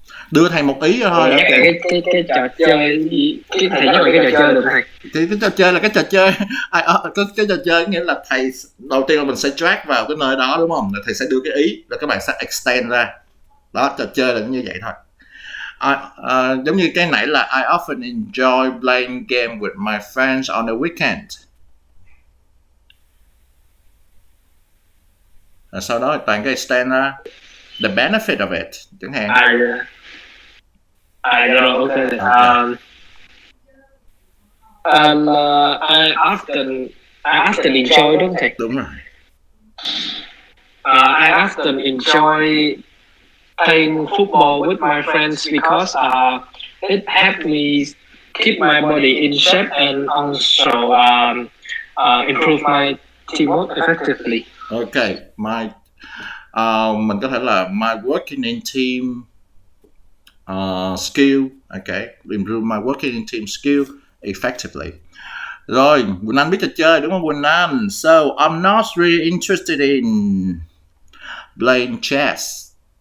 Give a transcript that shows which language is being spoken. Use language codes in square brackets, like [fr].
[vi] Đưa thầy một ý thôi. Cái trò chơi gì? Cái thầy nhắc về cái trò chơi được thầy? Thì cái trò chơi là cái trò chơi cái trò chơi nghĩa là thầy đầu tiên là mình sẽ drag vào cái nơi đó đúng không? Là thầy sẽ đưa cái ý rồi các bạn sẽ extend ra. Đó, trò chơi là như vậy thôi. Giống như cái nãy là [en] I often enjoy playing game with my friends on the weekend. [vi] Rồi sau đó toàn cái extend ra [en] the benefit of it [vi] chẳng hạn. Rồi ok. [en] I often enjoy [vi] đúng không thầy? Đúng rồi. [en] I often enjoy playing football with my friends because it helps me keep my body in shape and also improve my teamwork effectively. Okay, [vi] mình có thể là [en] my working in team skill. Okay, improve my working in team skill effectively. [vi] Rồi, Quỳnh Anh biết trò chơi đúng không Quỳnh Anh? [en] So, I'm not really interested in playing chess.